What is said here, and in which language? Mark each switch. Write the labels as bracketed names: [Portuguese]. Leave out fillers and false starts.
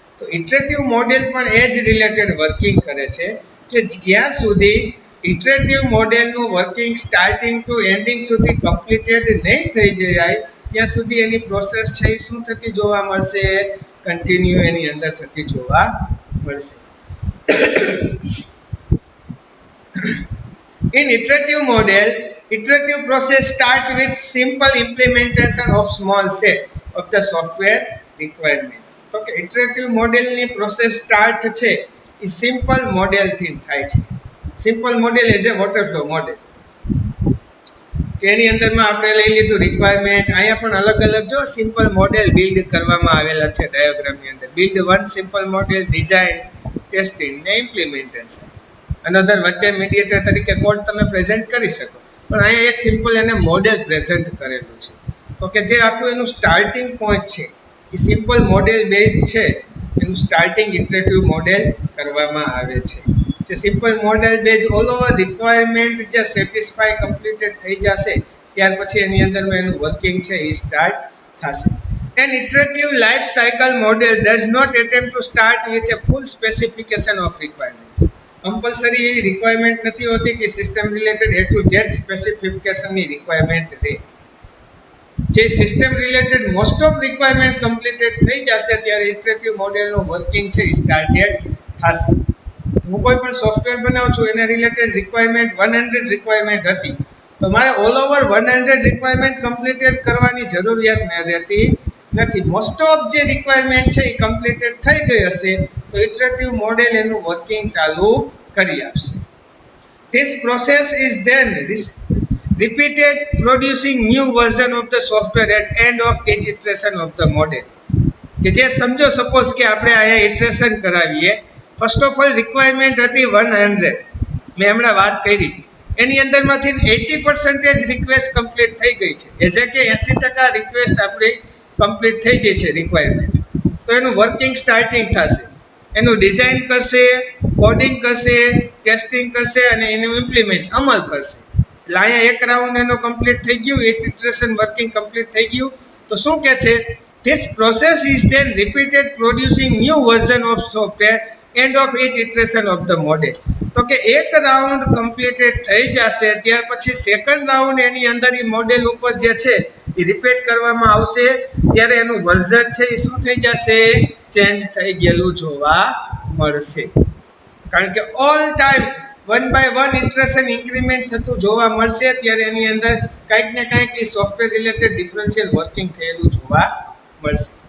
[Gujarati] તો iterative model પણ એ જ રિલેટેડ વર્કિંગ કરે છે કે જ્યાં સુધી ઇટરેટિવ મોડેલનું વર્કિંગ સ્ટાર્ટિંગ ટુ એન્ડિંગ સુધી કમ્પ્લીટેડ નહીં થઈ જાય ત્યાં સુધી એની પ્રોસેસ છે એ શું થતી જોવા મળશે, કન્ટિન્યુ એની અંદર થતી જોવા મળશે. [English] In iterative model, iterative process start with simple implementation of small set of the software requirement. [Gujarati] તો કે ઇટરેટિવ મોડેલની પ્રોસેસ સ્ટાર્ટ છે એ સિમ્પલ મોડેલથી થાય છે. Simple model as a waterfall model, કે એની અંદરમાં આપણે લઈ લીધું રિક્વાયરમેન્ટ. અહીંયા પણ અલગ અલગ જો સિમ્પલ મોડેલ બિલ્ડ કરવામાં આવેલા છે ડાયાગ્રામની અંદર. Build one simple model, design, testing ને ઇમ્પ્લિમેન્ટેશન. અનધર વચ્ચે મીડિયેટર તરીકે કોડ તમે પ્રેઝન્ટ કરી શકો, પણ અહીંયા એક સિમ્પલ એને મોડેલ પ્રેઝન્ટ કરેલું છે. તો કે જે આખું એનું સ્ટાર્ટિંગ પોઈન્ટ છે એ સિમ્પલ મોડેલ બેઝ છે, એનું સ્ટાર્ટિંગ ઇટરેટિવ મોડેલ કરવામાં આવે છે. જે simple model base all over requirement જે સેટિસ્ફાય કમ્પ્લીટેડ થઈ જશે ત્યાર પછી એની અંદરમાં એનું વર્કિંગ છે એ સ્ટાર્ટ થશે. [English] An iterative life cycle model does not attempt to start with a full specification of requirement. [Gujarati] Compulsory એવી રિક્વાયરમેન્ટ નથી હોતી કે system related A to Z સ્પેસિફિકેશનની requirement રહે. જે system related most of requirement completed થઈ જશે ત્યારે ઇટરેટિવ મોડેલનું વર્કિંગ છે સ્ટાર્ટેડ થશે. હું કોઈ પણ સોફ્ટવેર બનાવું છું એને રિલેટેડ રિક્વાયરમેન્ટ 100 રિક્વાયરમેન્ટ હતી તો મારે ઓલ ઓવર 100 રિક્વાયરમેન્ટ કમ્પ્લીટેડ કરવાની જરૂરિયાત રહેતી નથી. મોસ્ટ ઓફ જે રિક્વાયરમેન્ટ છે એ કમ્પ્લીટેડ થઈ ગઈ હશે તો તો ઇટરેટિવ મોડેલ એનું વર્કિંગ ચાલુ કરી આપશે. [English] This process is then repeated, producing new version of the software at end of each iteration of the model. [Gujarati] કે જે સમજો સપોઝ કે આપણે અહીંયા ઇટરેશન કરાવીએ. ફર્સ્ટ ઓફ ઓલ રિક્વાયરમેન્ટ હતી 100, મેં હમણાં વાત કરી, એની અંદરમાંથી 80% રિક્વેસ્ટ કમ્પ્લીટ થઈ ગઈ છે. એટલે કે 80% રિક્વેસ્ટ આપણી કમ્પ્લીટ થઈ જાય છે રિક્વાયરમેન્ટ. તો એનું વર્કિંગ સ્ટાર્ટિંગ થશે, એનું ડિઝાઇન કરશે, કોડિંગ કરશે, ટેસ્ટિંગ કરશે અને એનું ઇમ્પ્લિમેન્ટ અમલ કરશે. એટલે અહીંયા એક રાઉન્ડ એનો કમ્પ્લીટ થઈ ગયું, ઇટરેશન વર્કિંગ કમ્પ્લીટ થઈ ગયું. તો શું કહે છે? [English] This process is then repeated, producing new version of software end of each iteration of the model. [Gujarati] તો કે એક રાઉન્ડ કમ્પ્લીટેડ થઈ જશે, ત્યાર પછી સેકન્ડ રાઉન્ડ એની અંદર એ મોડેલ ઉપર જે છે એ રિપીટ કરવામાં આવશે, ત્યારે એનું વર્ઝન છે એ શું થઈ જશે? ચેન્જ થઈ ગયેલું જોવા મળશે. કારણ કે all time 1 by 1 iteration increment થતું જોવા મળશે, ત્યારે એની અંદર કંઈક ને કંઈક એ સોફ્ટવેર રિલેટેડ ડિફરન્શિયલ વર્કિંગ થયેલું જોવા મળશે.